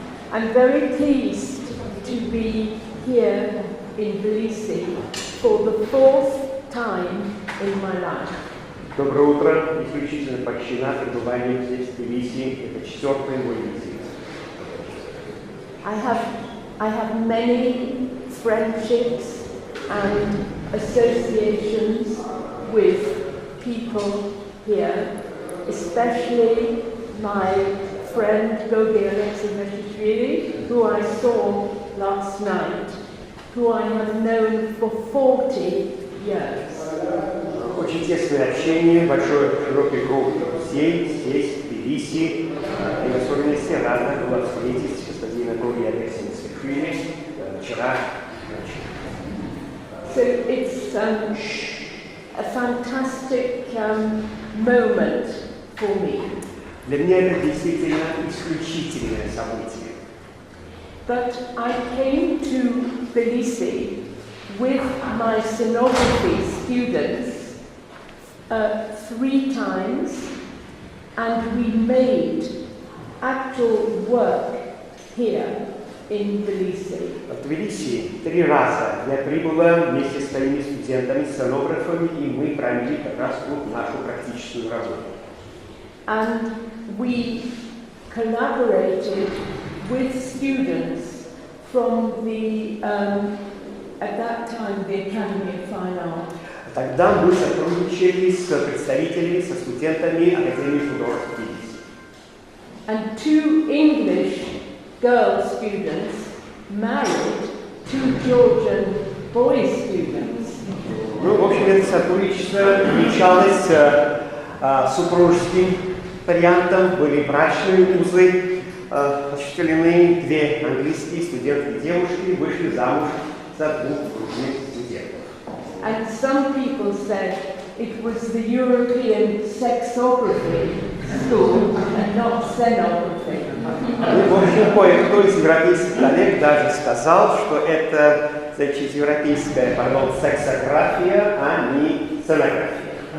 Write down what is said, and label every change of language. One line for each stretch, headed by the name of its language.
English: I'm very pleased to be here in Tbilisi for the fourth time in my life.
Russian: Доброе утро. Исключительно польщена пребыванием здесь, в Тбилиси. Это четвертый мой визит.
English: I have many friendships and associations with people here, especially my friend Gogi Alexei-Meshishvili, who I saw last night, who I have known for 40 years.
Russian: Очень тесное общение, большой широкий круг друзей здесь, в Тбилиси. И в особенности рада была встретить господина Гоги Алексея-Мeshishvili вчера ночью.
English: So it's a fantastic moment for me.
Russian: Для меня это действительно исключительное событие.
English: But I came to Tbilisi with my scenography students 3 times, and we made actual work here in Tbilisi.
Russian: В Тбилиси 3 раза я прибыла вместе с своими студентами, сценографами, и мы провели как раз тут нашу практическую работу.
English: And we collaborated with students from the, at that time, the Academy of Fine Art.
Russian: Тогда мы сотрудничали с представителями, со студентами Академии художеств Тбилиси.
English: And 2 English girl students married 2 Georgian boy students.
Russian: Ну, в общем, это сотрудничество увенчалось супружеским вариантом, были брачные узы осуществлены, 2 английские студентки девушки вышли замуж за 2 крупных студентов.
English: And some people said it was the European sexography school and not scenography.
Russian: В общем, кое-кто из европейских коллег даже сказал, что это, значит, европейская, сексография, а не сценография.